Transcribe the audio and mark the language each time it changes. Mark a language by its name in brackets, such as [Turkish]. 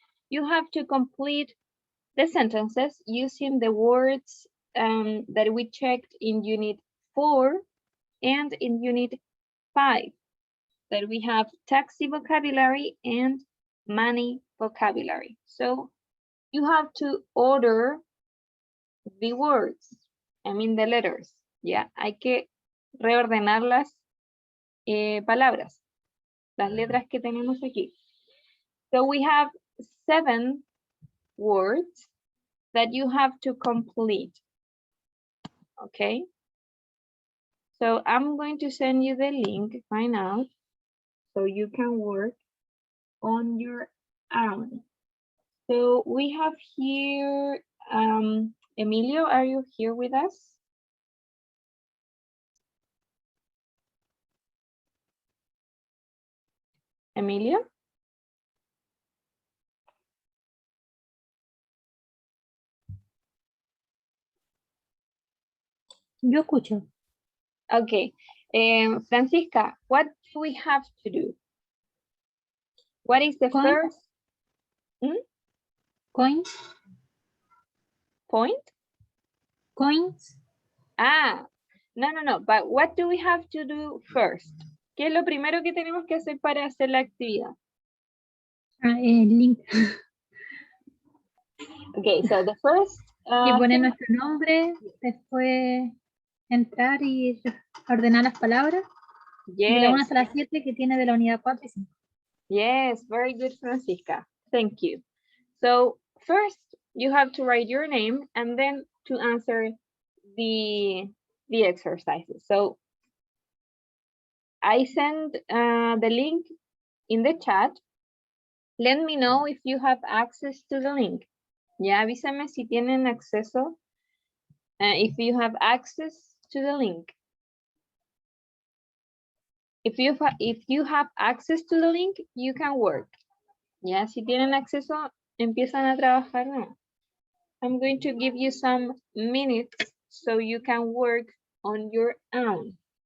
[English] You have to complete the sentences using the words that we checked in Unit 4 and in Unit 5. That we have taxi vocabulary and money vocabulary. So you have to order the words, I mean the letters. [Spanish] Ya, hay que reordenar las palabras, las letras que tenemos aquí. [English] So we have 7 words that you have to complete. Okay. So I'm going to send you the link right now so you can work on your own. So we have here, Emilio, are you here with us? Emilio? [Spanish] Yo escucho. [English] Okay. Francisca, what do we have to do? What is the first? Coins. Point? Coins. Ah, no. But what do we have to do first? [Spanish] ¿Qué es lo primero que tenemos que hacer para hacer la actividad? El link. [English] Okay, so the first. [Spanish] Y poner nuestro nombre, después entrar y ordenar las palabras. [English] Yes. [Spanish] De la 1 hasta la 7 que tiene de la unidad 4 y 5. [English] Yes, very good, Francisca. Thank you. So first, you have to write your name and then to answer the exercises. So I send the link in the chat. Let me know if you have access to the link. [Spanish] Ya avísame si tienen acceso. [English] If you have access to the link. If you have access to the link, you can work. [Spanish] Ya, si tienen acceso, empiezan a trabajar. [English] No. I'm going to give you some minutes so you can work on your own.